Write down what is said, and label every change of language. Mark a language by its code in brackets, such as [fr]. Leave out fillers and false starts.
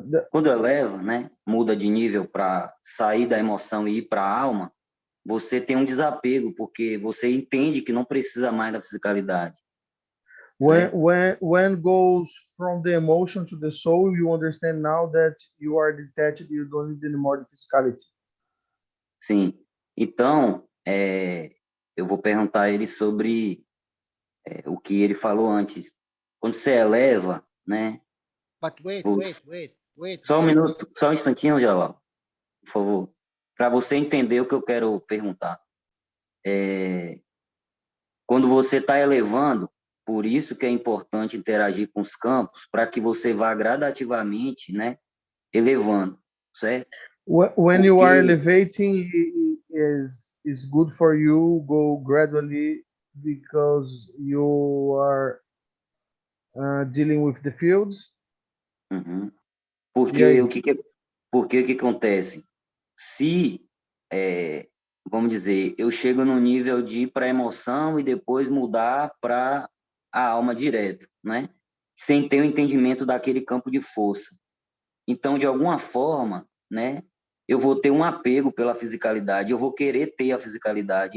[pt] quando eleva, né, muda de nível para sair da emoção e ir para a alma, você tem um desapego, porque você entende que não precisa mais da fisicalidade. [en] When goes from the emotion to the soul, you understand now that you are detached, you don't need any more the physicality. [pt] Sim. Então, eu vou perguntar a ele sobre o que ele falou antes. Quando você eleva, né? [en] But wait. [pt] Só um minuto, só um instantinho, Jalal, por favor. Para você entender o que eu quero perguntar. Quando você está elevando, por isso que é importante interagir com os campos, para que você vá gradativamente, né, elevando, certo? [en] When you are elevating, is good for you. Go gradually because you are dealing with the fields. [pt] Porque o que acontece? Se vamos dizer, eu chego no nível de ir para a emoção e depois mudar para a alma direto, né? Sem ter o entendimento daquele campo de força. Então, de alguma forma, né, eu vou ter um apego pela fisicalidade, eu vou querer ter a fisicalidade.